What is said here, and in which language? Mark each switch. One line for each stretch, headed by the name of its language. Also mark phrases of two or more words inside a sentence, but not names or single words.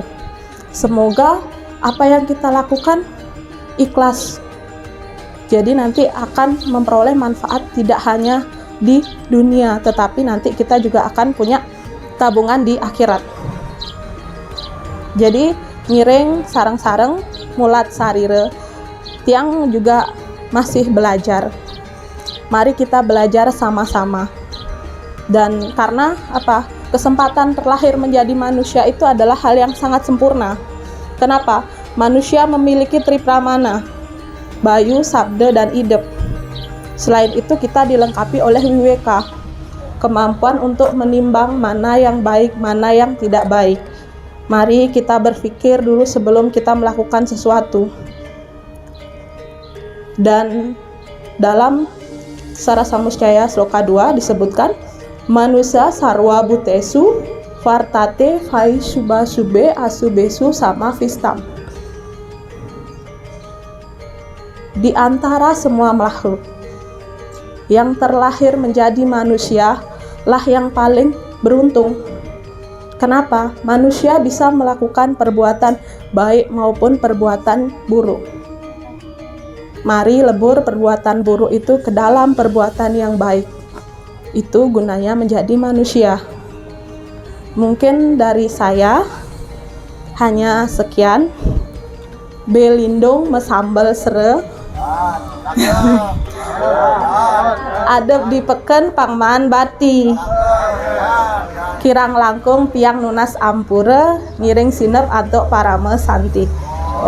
Indonesian: Semoga apa yang kita lakukan ikhlas, jadi nanti akan memperoleh manfaat tidak hanya di dunia, tetapi nanti kita juga akan punya tabungan di akhirat. Jadi
Balinese: ngiring sareng-sareng mulat sarire, tiang
Indonesian: juga masih belajar. Mari kita belajar sama-sama. Dan karena kesempatan terlahir menjadi manusia itu adalah hal yang sangat sempurna. Kenapa? Manusia memiliki tripramana, bayu, sabda, dan idep. Selain itu kita dilengkapi oleh wiweka, kemampuan untuk menimbang mana yang baik, mana yang tidak baik. Mari kita berpikir dulu sebelum kita melakukan sesuatu. Dan dalam Sara Samuscaya Sloka 2 disebutkan,
Sanskrit: manusia sarwa butesu vartate vai subha sube asubesu sama vistam.
Indonesian: Di antara semua makhluk, yang terlahir menjadi manusia lah yang paling beruntung. Kenapa? Manusia bisa melakukan perbuatan baik maupun perbuatan buruk. Mari lebur perbuatan buruk itu ke dalam perbuatan yang baik. Itu gunanya menjadi manusia. Mungkin dari saya hanya sekian.
Balinese: Belindung mesambel sere. Adep dipeken pangmaan bati. Kirang langkung piang nunas ampura, ngiring sinep atok parame santi.